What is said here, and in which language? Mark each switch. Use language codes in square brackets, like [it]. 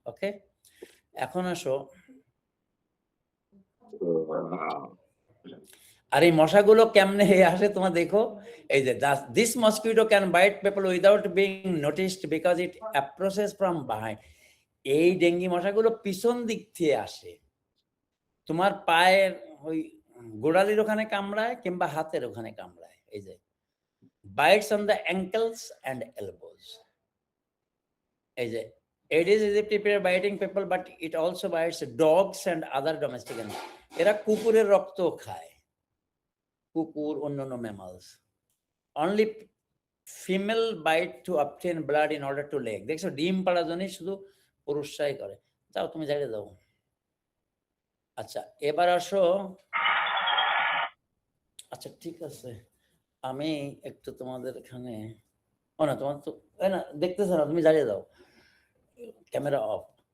[bn] ওকে, এখন আসো, আর এই মশাগুলো কেমনে আসে তোমার দেখো। [en] এই যে this mosquito can bite people without being noticed because it approaches from behind. [bn] এই ডেঙ্গি মশাগুলো পিছন দিক থেকে আসে, তোমার পায়ের ওই গোড়ালির ওখানে কামড়ায় কিংবা হাতের ওখানে কামড়ায়। [en] এই যে bites on the ankles and elbows. এই যে Aedes aegypti biting people, but it also bites dogs and other domestic animals. [bn] এরা কুকুরের রক্ত খায়, কুকুর, অন্যান্য mammals. [en] Only female bite to obtain blood in order to lay. [bn] দেখছো, ডিম পাড়ার জন্য শুধু পুরুষরাই করে। যাও তুমি জায়গা যাও। আচ্ছা, এবার আসো। আচ্ছা ঠিক আছে, আমি একটু তোমাদের এখানে, ও না তোমার তো না দেখতেছ না, তুমি জানিয়ে দাও, ক্যামেরা অফ।